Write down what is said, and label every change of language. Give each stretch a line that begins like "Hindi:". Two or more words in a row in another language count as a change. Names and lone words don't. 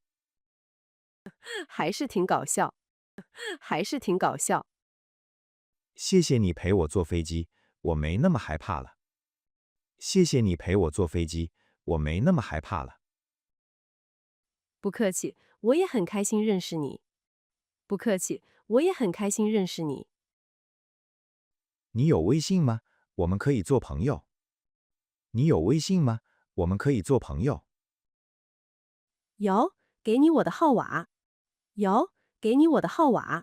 Chinese: 還是挺搞笑，還是挺搞笑。謝謝你陪我坐飛機，我沒那麼害怕了。謝謝你陪我坐飛機，我沒那麼害怕了。不客氣，我也很開心認識你。不客氣，我也很開心認識你。你有微信嗎？我們可以做朋友。你有微信嗎？我們可以做朋友。有，給你我的號碼。有，給你我的號碼。